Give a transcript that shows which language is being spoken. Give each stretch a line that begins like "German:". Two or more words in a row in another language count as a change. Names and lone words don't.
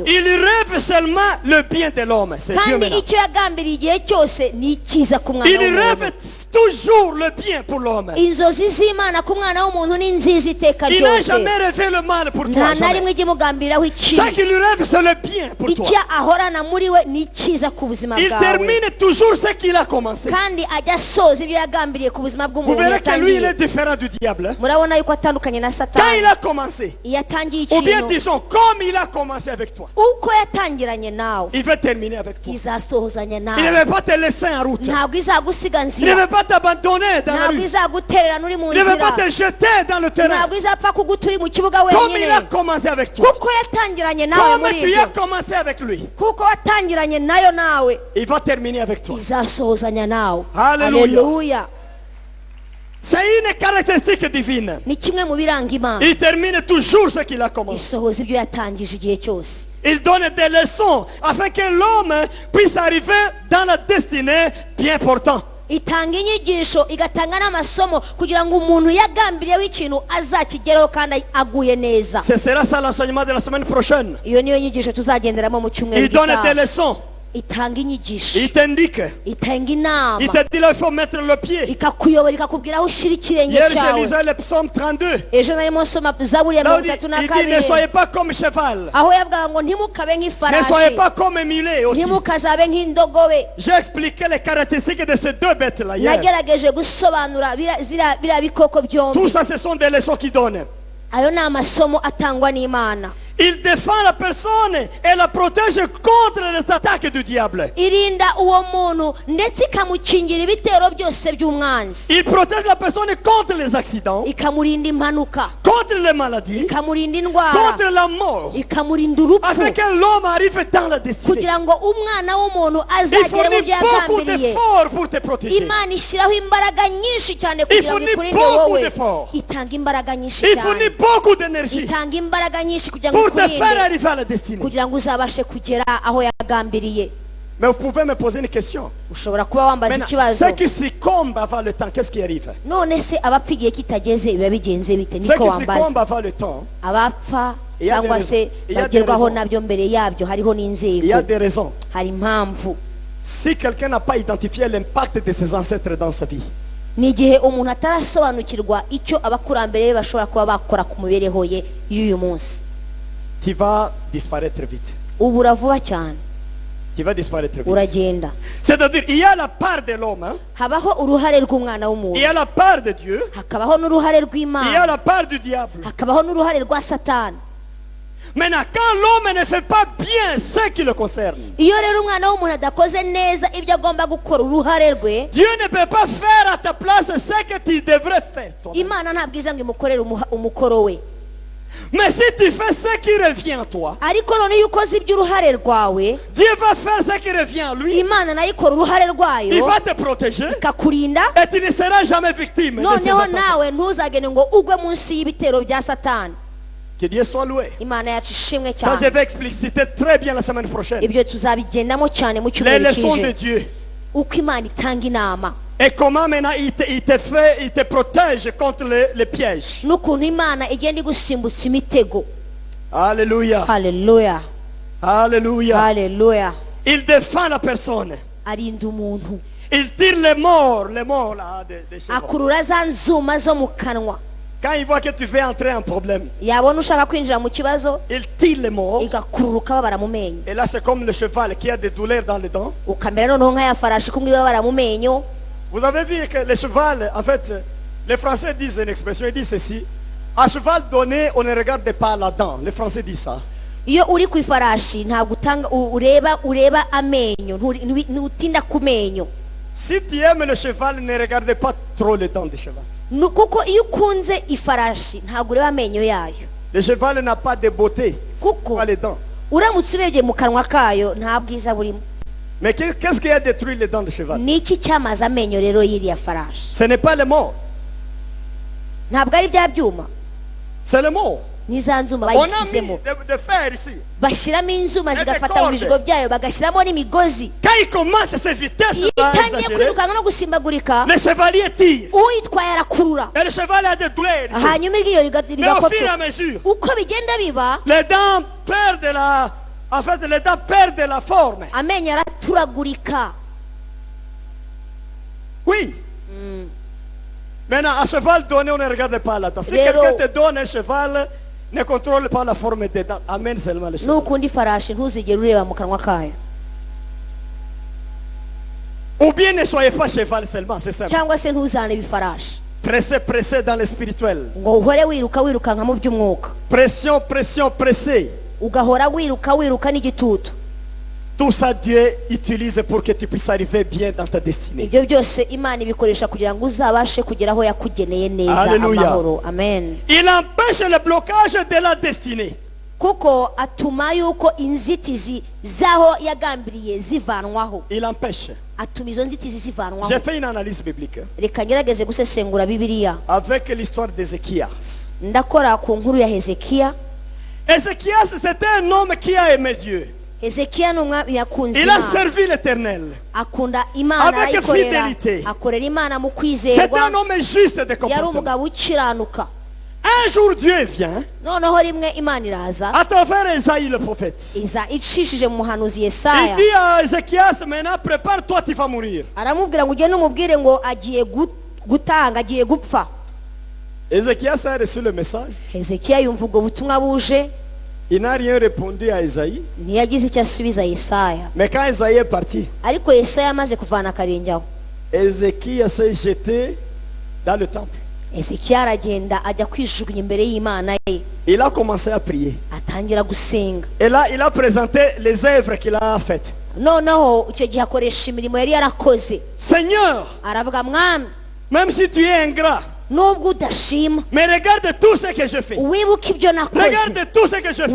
French: Il rêve seulement le bien de l'homme. C'est Dieu
Kinyarwanda: kandi
French: maintenant.
Kinyarwanda: icyo yagambiriye igihe cyose ni icyiza ku mwana
French: Il
Kinyarwanda: w'umuntu.
French: rêve toujours le bien pour l'homme.
Kinyarwanda: inzozi z'Imana ku mwana w'umuntu ni nziza iteka
French: Il n'a
Kinyarwanda: ryose,
French: jamais rêvé le mal pour toi.
Kinyarwanda: nta na
French: Jamais.
Kinyarwanda: rimwe ijya imugambiriraho
French: Ce
Kinyarwanda: ikibi.
French: qu'il rêve, c'est le bien pour toi.
Kinyarwanda: icyo ahorana muri we ni icyiza ku buzima
French: Il
Kinyarwanda: bwawe,
French: termine toujours ce qu'il a commencé.
Kinyarwanda: kandi ajya asoza ibyo yagambiriye ku buzima
French: Vous
Kinyarwanda: bw'umuntu
French: verrez que lui, il
Kinyarwanda: yatangiye.
French: est différent du diable.
Kinyarwanda: murabona yuko atandukanye na
French: Quand
Kinyarwanda: satani.
French: il a commencé,
Kinyarwanda: iyo atangiye
French: ou bien
Kinyarwanda: ikintu,
French: disons, comme il a commencé avec toi,
Kinyarwanda: uko yatangiranye nawe
French: il veut terminer avec toi.
Kinyarwanda: izasohozanya
French: Il ne
Kinyarwanda: nawe,
French: veut pas te laisser en route.
Kinyarwanda: ntabwo izagusiga
French: Il ne
Kinyarwanda: nzira,
French: veut pas t'abandonner dans la
Kinyarwanda: ntabwo
French: rue.
Kinyarwanda: izagutererana uri mu
French: Il ne veut pas
Kinyarwanda: nzira,
French: te jeter dans le terrain.
Kinyarwanda: ntabwo izapfa kuguta uri mu kibuga
French: Comme il a
Kinyarwanda: wenyine,
French: commencé avec toi.
Kinyarwanda: kuko yatangiranye nawe
French: Comme
Kinyarwanda: muri
French: tu
Kinyarwanda: ibyo,
French: as commencé avec lui.
Kinyarwanda: kuko watangiranye nayo nawe
French: Il va terminer avec toi.
Kinyarwanda: izasohozanya nawe.
French: Hallelujah.
Kinyarwanda: Haleluya.
French: C'est une caractéristique divine.
Kinyarwanda: ni kimwe mu biranga Imana,
French: Il termine toujours ce qu'il a commencé.
Kinyarwanda: isohoza ibyo yatangije igihe cyose.
French: Il donne des leçons afin que l'homme puisse arriver dans la destinée bien portant.
Kinyarwanda: itanga inyigisho, igatanga n'amasomo kugira ngo umuntu yagambiriyeho ikintu azakigeraho kandi aguye neza.
French: Ce sera ça l'enseignement de la semaine prochaine.
Kinyarwanda: iyo niyo nyigisho tuzagenderamo mu cyumweru
French: Il donne des
Kinyarwanda: gitaha.
French: leçons.
Kinyarwanda: itanga inyigisho,
French: Il t'indique.
Kinyarwanda: itanga inama,
French: Il te dit là, il faut mettre le pied.
Kinyarwanda: ikakuyobora, ikakubwira aho ushyira ikirenge
French: Hier, je
Kinyarwanda: cyawe.
French: lisais le psaume 32.
Kinyarwanda: ejo narimo nsoma zaburi ya
French: Là,
Kinyarwanda: mirongo itatu na
French: il dit, ne
Kinyarwanda: kabiri,
French: soyez pas comme cheval.
Kinyarwanda: aho yavugaga ngo ntimukabe
French: Ne soyez
Kinyarwanda: nk'ifarashi,
French: pas comme mulet aussi.
Kinyarwanda: ntimukazabe nk'indogobe.
French: J'ai expliqué les caractéristiques de ces deux bêtes-là hier.
Kinyarwanda: nagerageje gusobanura biriya bikoko byombi.
French: Tout ça, ce sont des leçons qu'il donne.
Kinyarwanda: ayo ni amasomo atangwa n'Imana.
French: Il défend la personne et la protège contre les attaques du diable.
Kinyarwanda: irinda uwo muntu ndetse ikamukingira ibitero byose by'umwanzi,
French: Il protège la personne contre les accidents,
Kinyarwanda: ikamurinda impanuka,
French: contre les maladies,
Kinyarwanda: ikamurinda indwara,
French: contre la mort,
Kinyarwanda: ikamurinda urupfu,
French: afin que l'homme arrive dans la destinée.
Kinyarwanda: kugira ngo umwana w'umuntu
French: Il
Kinyarwanda: azagere mu
French: fournit
Kinyarwanda: byo
French: beaucoup
Kinyarwanda: yagambiriye.
French: d'efforts pour te protéger.
Kinyarwanda: Imana ishyiraho imbaraga nyinshi cyane kugira ngo
French: fournit
Kinyarwanda: ikurinde
French: beaucoup
Kinyarwanda: wowe,
French: d'efforts.
Kinyarwanda: itanga imbaraga nyinshi
French: Il fournit
Kinyarwanda: cyane,
French: beaucoup d'énergie
Kinyarwanda: itanga imbaraga nyinshi kugira ngo
French: pour te faire
Kinyarwanda: ikurinde,
French: arriver à la destinée.
Kinyarwanda: kugira ngo uzabashe kugera aho yagambiriye.
French: Mais vous pouvez me poser une question.
Kinyarwanda: Ushobora kuba wambaza
French: Maintenant,
Kinyarwanda: ikibazo,
French: ceux qui succombent avant le temps, qu'est-ce qui arrive?
Kinyarwanda: none se abapfa igihe kitageze biba bigenze bite?
French: Ceux
Kinyarwanda: Niko
French: qui
Kinyarwanda: wambaza.
French: succombent avant le temps,
Kinyarwanda: Abapfa
French: Il y a
Kinyarwanda: cyangwa
French: des
Kinyarwanda: se
French: raisons. Il y a des
Kinyarwanda: bagerwaho
French: raisons.
Kinyarwanda: nabyo mbere yabyo hariho
French: il y a
Kinyarwanda: n'inzego,
French: des raisons.
Kinyarwanda: hari impamvu.
French: Si quelqu'un n'a pas identifié l'impact de ses ancêtres dans sa vie,
Kinyarwanda: Ni igihe umuntu atarasobanukirwa icyo abakurambere be bashobora kuba bakora ku mibereho ye y'uyu munsi,
French: tu vas disparaître vite.
Kinyarwanda: ubura vuba cyane,
French: Tu vas disparaître vite.
Kinyarwanda: uragenda.
French: C'est-à-dire, il y a la part de l'homme, hein,
Kinyarwanda: Habaho uruhare rw'umwana
French: il y
Kinyarwanda: w'umuntu,
French: a la part de Dieu,
Kinyarwanda: hakabaho n'uruhare
French: il y a
Kinyarwanda: rw'Imana,
French: la part du diable.
Kinyarwanda: hakabaho n'uruhare rwa Satani.
French: Maintenant, quand l'homme ne fait pas bien ce qui le concerne,
Kinyarwanda: Iyo rero umwana w'umuntu adakoze neza ibyo agomba gukora, uruhare rwe,
French: Dieu ne peut pas faire à ta place ce que tu devrais faire. toi-même.
Kinyarwanda: Imana ntabwo iza ngo imukorere umukoro we.
French: Mais si tu fais ce qui revient à toi,
Kinyarwanda: Ariko none iyo ukoze iby'uruhare rwawe,
French: Dieu va faire ce qui revient à lui.
Kinyarwanda: Imana nayo ikora uruhare
French: Il
Kinyarwanda: rwayo
French: va te protéger
Kinyarwanda: ikakurinda,
French: et tu ne seras jamais victime de ces
Kinyarwanda: noneho
French: attaques.
Kinyarwanda: nawe ntuzagene ngo ugwe munsi y'ibitero bya Satani.
French: Que Dieu soit loué.
Kinyarwanda: Imana yacu ishimwe
French: Ça, je
Kinyarwanda: cyane.
French: vais expliciter très bien la semaine prochaine.
Kinyarwanda: Ibyo tuzabigendamo cyane mu
French: Les
Kinyarwanda: cyumweru
French: leçons de
Kinyarwanda: kije,
French: Dieu.
Kinyarwanda: uko Imana itanga inama
French: Et comment maintenant il te protège contre les pièges.
Kinyarwanda: n'ukuntu Imana igenda igusimbutsa imitego.
French: Alléluia.
Kinyarwanda: Haleluya,
French: Alléluia.
Kinyarwanda: haleluya.
French: Il défend la personne.
Kinyarwanda: Arinda umuntu,
French: Il tire les morts là, des chevaux.
Kinyarwanda: akurura za nzuma zo mu kanwa.
French: Quand il voit que tu veux entrer en problème,
Kinyarwanda: Yabona ushaka kwinjira mu kibazo,
French: il tire les morts.
Kinyarwanda: igakurura ukababara mu menyo,
French: Et là, c'est comme le cheval qui a des douleurs dans les dents.
Kinyarwanda: ukamera noneho nk'aya farashi kumwe ibabara mu menyo.
French: Vous avez vu que le cheval, en fait, les Français disent une expression, ils disent ceci. À cheval donné, on ne regarde pas la dent. Les Français disent ça.
Kinyarwanda: Iyo uri ku ifarashi ntabwo ureba amenyo, ntutinda ku menyo.
French: Si tu aimes le cheval, ne regarde pas trop les dents du cheval.
Kinyarwanda: Kuko iyo ukunze ifarashi ntabwo ureba amenyo yayo,
French: Le cheval n'a pas de beauté,
Kinyarwanda: kuko
French: pas les dents.
Kinyarwanda: uramutse urebye mu kanwa kayo nta bwiza burimo.
French: Mais qu'est-ce qui a détruit les dents du cheval?
Kinyarwanda: Ni iki cyamaze amenyo rero y'iriya farashi?
French: Ce n'est pas le mort,
Kinyarwanda: Ntabwo ari bya byuma,
French: c'est le mort.
Kinyarwanda: ni za nzuma
French: On a mis
Kinyarwanda: bayishyizemo,
French: de fer ici.
Kinyarwanda: bashyiramo inzuma
French: Ete
Kinyarwanda: zigafata mu
French: corde.
Kinyarwanda: bijigo byayo, bagashyiramo n'imigozi.
French: Quand il commence ces vitesses
Kinyarwanda: Iyo itangiye kwirukanka no gusimbagurika,
French: le chevalier tire.
Kinyarwanda: uyitwaye arakurura,
French: Et le cheval a des douleurs ici.
Kinyarwanda: hanyuma iryo
French: Mais au fur et à
Kinyarwanda: rigakopfa.
French: mesure,
Kinyarwanda: Uko bigenda biba,
French: les dents perdent en fait, les dents perdent la forme.
Kinyarwanda: amenyo araturagurika.
French: Oui. Maintenant, à cheval donné, on ne regarde pas la dent. Si
Kinyarwanda: Rero-
French: quelqu'un te donne un cheval, ne contrôle pas la forme des dents. Amène seulement le cheval.
Kinyarwanda: Nukunda ifarashi ntuzigere ureba mu kanwa kayo,
French: Ou bien ne soyez pas cheval seulement, c'est simple.
Kinyarwanda: cyangwa se ntuzanebe ifarashi
French: Pressez dans le spirituel.
Kinyarwanda: ngo uhore wirukanka mu by'umwuka,
French: Pressez.
Kinyarwanda: ugahora wiruka n'igitutu.
French: Tout ça, Dieu utilise pour que tu puisses arriver bien dans ta destinée.
Kinyarwanda: Ibyo byose Imana ibikoresha kugira ngo uzabashe kugera aho yakugeneye neza,
French: Hallelujah.
Kinyarwanda: amahoro. Amen.
French: Il empêche le blocage de la destinée.
Kinyarwanda: Kuko atuma yuko inzitizi z'aho yagambiriye zivanwaho,
French: Il empêche.
Kinyarwanda: atuma izo nzitizi zivanwaho.
French: J'ai fait une analyse biblique
Kinyarwanda: Reka ngerageze gusesengura Bibiliya.
French: avec l'histoire d'Ézéchias.
Kinyarwanda: Ndakora ku nkuru ya Hezekiya.
French: Ézéchias, c'était un homme qui a aimé Dieu.
Kinyarwanda: Hezekiya ni umwami yakunze
French: Il a
Kinyarwanda: Imana,
French: servi l'Éternel.
Kinyarwanda: akunda Imana,
French: Avec
Kinyarwanda: arayikorera,
French: fidélité.
Kinyarwanda: akorera Imana mu
French: C'était
Kinyarwanda: kwizerwa,
French: un homme juste de
Kinyarwanda: yari
French: comportement.
Kinyarwanda: umugabo ukiranuka.
French: Un jour, Dieu vient
Kinyarwanda: Noneho rimwe Imana iraza,
French: à travers Esaïe le prophète.
Kinyarwanda: iza icishije mu muhanuzi
French: Il
Kinyarwanda: Yesaya,
French: dit à Ézéchias, maintenant prépare-toi, tu vas mourir.
Kinyarwanda: aramubwira ngo ugende umubwire ngo agiye gutanga, agiye gupfa.
French: Ézéchias a reçu le message.
Kinyarwanda: Hezekiya yumva ubwo butumwa buje,
French: Il n'a rien répondu à Esaïe.
Kinyarwanda: ntiyagize icyo asubiza Yesaya.
French: Mais quand Esaïe est parti,
Kinyarwanda: Ariko Yesaya amaze kuvana akarenge aho,
French: Ézéchias s'est jeté dans le temple.
Kinyarwanda: Ezekiya aragenda ajya kwijugunya imbere y'Imana ye,
French: Il a commencé à prier.
Kinyarwanda: atangira gusenga.
French: Et là, il a présenté les œuvres qu'il a faites.
Kinyarwanda: Noneho icyo gihe akoresha imirimo yari yarakoze.
French: Seigneur,
Kinyarwanda: Aravuga, mwami,
French: même si tu es ingrat,
Kinyarwanda: nubwo udashima,
French: mais regarde tout ce que je fais.
Kinyarwanda: wibuke ibyo nakoze,
French: Regarde tout ce que je fais.